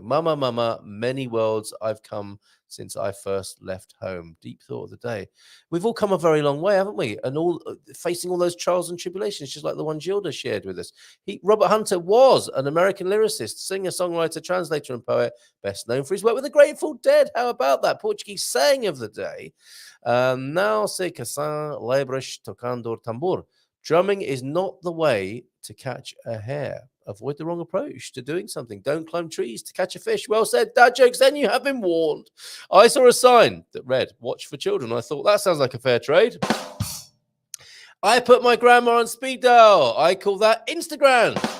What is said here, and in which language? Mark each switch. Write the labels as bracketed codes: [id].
[en] Mama, mama, many worlds I've come since I first left home. Deep thought of the day. We've all come a very long way, haven't we? And all facing all those trials and tribulations, just like the one Gilda shared with us. Robert Hunter was an American lyricist, singer, songwriter, translator, and poet, best known for his work with the Grateful Dead. How about that? Portuguese saying of the day. [pt] Não se caçam lebras tocando tambor. [en] Drumming is not the way to catch a hare. Avoid the wrong approach to doing something. Don't climb trees to catch a fish. Well said. Dad jokes, then you have been warned. I saw a sign that read, watch for children. I thought, that sounds like a fair trade. I put my grandma on speed dial. I call that Instagram.